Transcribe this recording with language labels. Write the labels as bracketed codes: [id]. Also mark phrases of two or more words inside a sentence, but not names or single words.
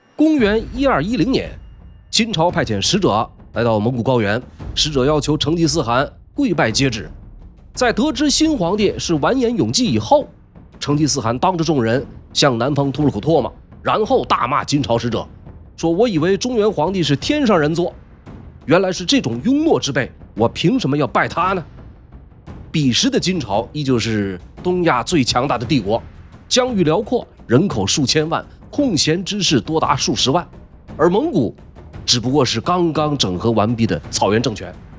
[zh] 公元1210年，金朝派遣使者来到蒙古高原，使者要求成吉思汗跪拜接旨。在得知新皇帝是完颜永济以後，成吉思汗当着众人向南方吐了口唾沫，然後大骂金朝使者，說我以為中原皇帝是天上人做，原来是这種庸懦之輩，我憑什麼要拜他呢？彼時的金朝依舊是東亞最強大的帝國，疆域遼闊，人口数千萬，空閒之士多達數十萬，而蒙古只不過是剛剛整合完畢的草原政权。